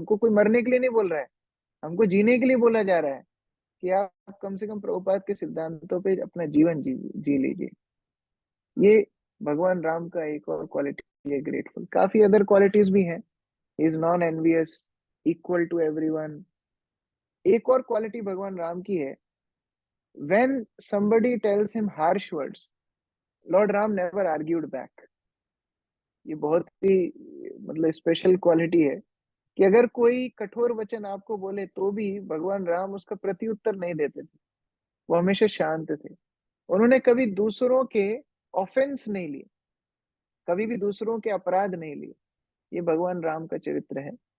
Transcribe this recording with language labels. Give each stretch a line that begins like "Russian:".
Hindi: हमको कोई मरने के लिए नहीं बोल रहा है, हमको जीने के लिए बोला जा रहा है कि आप कम से कम प्रभुपाद के सिद्धांतों पे अपना जीवन जी लीजिए। ये भगवान राम का एक और क्वालिटी है, ग्रेटफुल। काफी अदर क्वालिटीज भी हैं।
English: He is non envious, equal to everyone.
Hindi: एक और क्वालिटी भगवान राम की है,
English: when somebody tells him harsh words, Lord Ram never argued back।
Hindi: ये बहुत ही मतलब स्पेशल क्वालिटी है कि अगर कोई कठोर वचन आपको बोले तो भी भगवान राम उसका प्रत्युत्तर नहीं देते थे, वो हमेशा शांत थे। उन्होंने कभी दूसरों के ऑफेंस नहीं लिए, कभी भी दूसरों के अपराध नहीं लिए। ये भगवान राम का चरित्र है।